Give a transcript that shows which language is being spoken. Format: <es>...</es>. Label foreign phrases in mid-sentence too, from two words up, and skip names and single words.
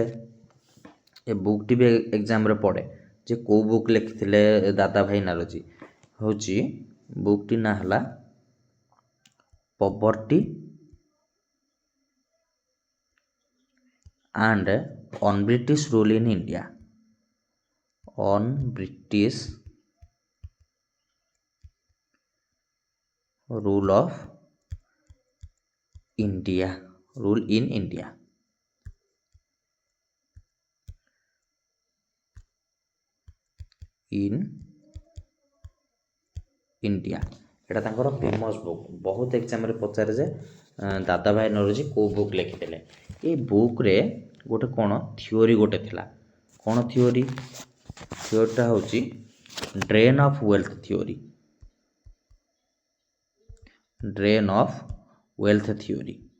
<or>ଏ ବୁକ୍ଟି ବି ଏକ୍ଜାମ୍ରେ ପଡ଼େ ଯେ କେଉଁ ବୁକ୍ ଲେଖିଥିଲେ ଦାଦା ଭାଇ ନାରୋଜି। ହେଉଛି ବୁକ୍ଟି ନାଁ ହେଲା ପଭର୍ଟି ଆଣ୍ଡ ଅନ୍ ବ୍ରିଟିଶ ରୁଲ୍ ଇନ୍ ଇଣ୍ଡିଆ।</or> <en>on British rule of India, rule in India. in India</en> <or>এটা ତାଙ୍କର</or> <en>famous book,</en> <or>ବହୁତ ଏକ୍ଜାମ୍ରେ ପଚାରେ ଯେ ଦାଦା ଭାଇ ନୌରୋଜି କେଉଁ ବୁକ୍ ଲେଖିଥିଲେ। ଏଇ ବୁକ୍ରେ ଗୋଟେ କ'ଣ ଥିଓରି ଗୋଟେ ଥିଲା। କ'ଣ ଥିଓରି? ଥିଓରିଟା ହେଉଛି</or> <en>drain of wealth theory. drain of wealth theory.</en>